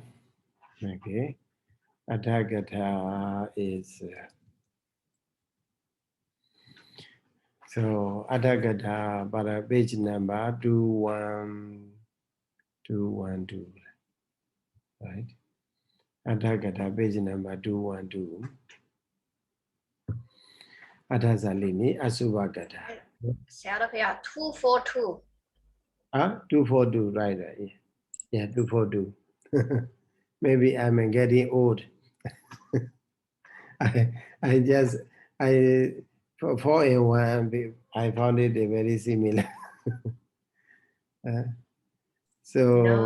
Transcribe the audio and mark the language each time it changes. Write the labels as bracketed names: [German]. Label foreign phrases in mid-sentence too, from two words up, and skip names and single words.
[English] Okay, Atthakatha is so Atthakatha, para page number 212, right? Adhagata page number 212. Adhasalini Asubhagata. Sayadaw 242. 242, right? Yeah, 242. Maybe I'm getting old. I just, I, for 4 and 1, I found it very similar. No,